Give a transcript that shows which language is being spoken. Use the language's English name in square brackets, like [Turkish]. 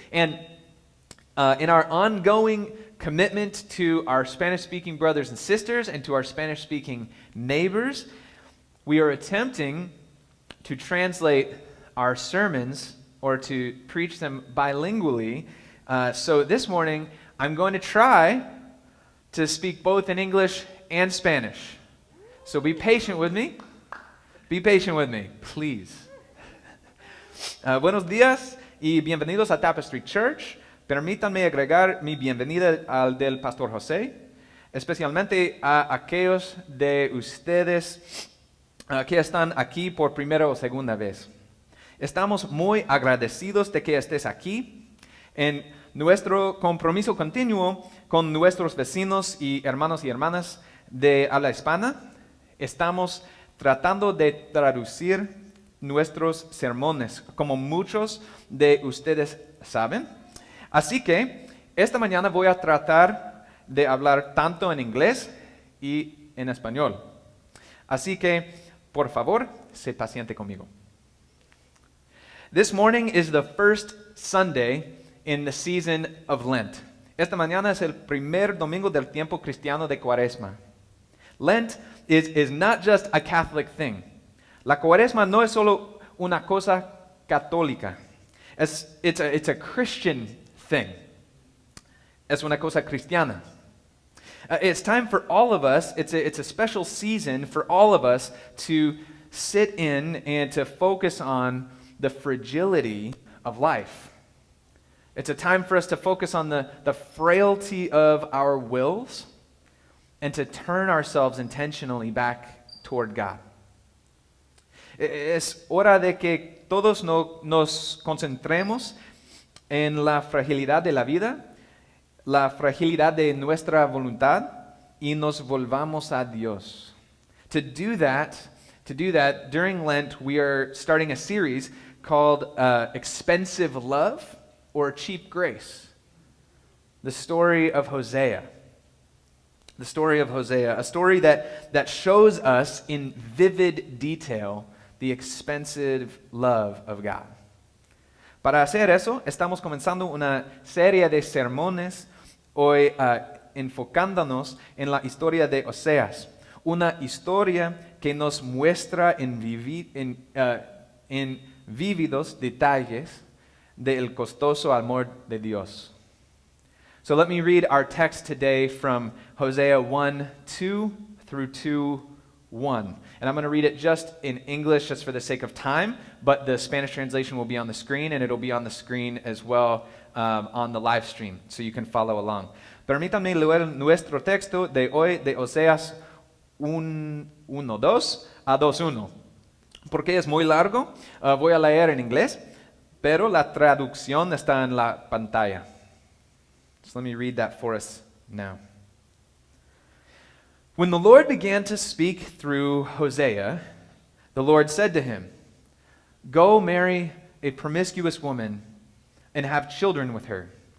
[English] And in our ongoing commitment to our Spanish-speaking brothers and sisters and to our Spanish-speaking neighbors, we are attempting to translate our sermons or to preach them bilingually. So this morning, I'm going to try to speak both in English and Spanish. So be patient with me. Be patient with me, please. [Spanish] Buenos días y bienvenidos a Tapestry Church. Permítanme agregar mi bienvenida al del Pastor José, especialmente a aquellos de ustedes que están aquí por primera o segunda vez. Estamos muy agradecidos de que estés aquí en nuestro compromiso continuo con nuestros vecinos y hermanas de habla hispana. Estamos tratando de traducir nuestros sermones, como muchos de ustedes saben. Así que esta mañana voy a tratar de hablar tanto en inglés y en español. Así que, por favor, sé paciente conmigo. [English] This morning is the first Sunday in the season of Lent. [Spanish] Esta mañana es el primer domingo del tiempo cristiano de Cuaresma. [English] Lent is not just a Catholic thing. [Spanish] La Cuaresma no es solo una cosa católica. [English] It's a Christian thing. [Spanish] Es una cosa cristiana. [English] It's time for all of us, it's a special season for all of us to sit in and to focus on the fragility of life. It's a time for us to focus on the frailty of our wills and to turn ourselves intentionally back toward God. [Spanish] Es hora de que todos nos concentremos en la fragilidad de la vida, la fragilidad de nuestra voluntad y nos volvamos a Dios. [English] To do that, during Lent, we are starting a series called Expensive Love or Cheap Grace. The story of Hosea. The story of Hosea, a story that shows us in vivid detail the expensive love of God. [Spanish] Para hacer eso, estamos comenzando una serie de sermones hoy enfocándonos en la historia de Oseas, una historia que nos muestra en vívidos detalles del costoso amor de Dios. [English] So let me read our text today from Hosea 1:2 through 2:1. And I'm going to read it just in English just for the sake of time, but the Spanish translation will be on the screen, and it'll be on the screen as well on the live stream, so you can follow along. [Spanish] Permítanme leer nuestro texto de hoy de Oseas 1:2 a 2:1. Porque es muy largo, voy a leer en inglés, pero la traducción está en la pantalla. [English] So let me read that for us now. When the Lord began to speak through Hosea, the Lord said to him, "Go marry a promiscuous woman and have children with her.